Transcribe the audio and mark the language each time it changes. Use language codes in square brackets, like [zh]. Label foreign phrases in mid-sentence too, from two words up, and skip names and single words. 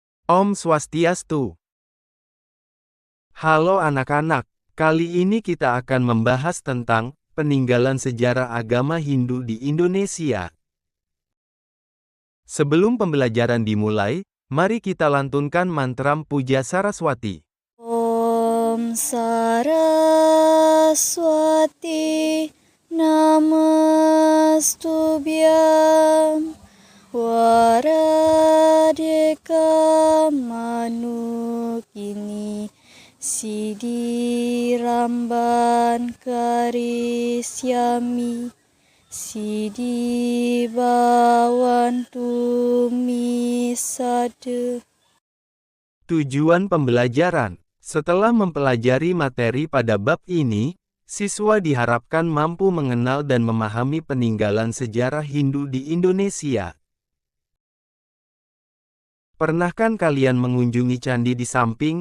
[sa] Om Swastiastu. [id] Halo anak-anak, kali ini kita akan membahas tentang peninggalan sejarah agama Hindu di Indonesia. Sebelum pembelajaran dimulai, mari kita lantunkan mantra Puja Saraswati. [sa] Om Saraswati Namastubhyam Waradeka Manukini Siddhi Ramban Karisyami Siddhi Bhavantu Misade. [id] Tujuan pembelajaran. Setelah mempelajari materi pada bab ini, siswa diharapkan mampu mengenal dan memahami peninggalan sejarah Hindu di Indonesia. Pernahkah kalian mengunjungi candi di Samping?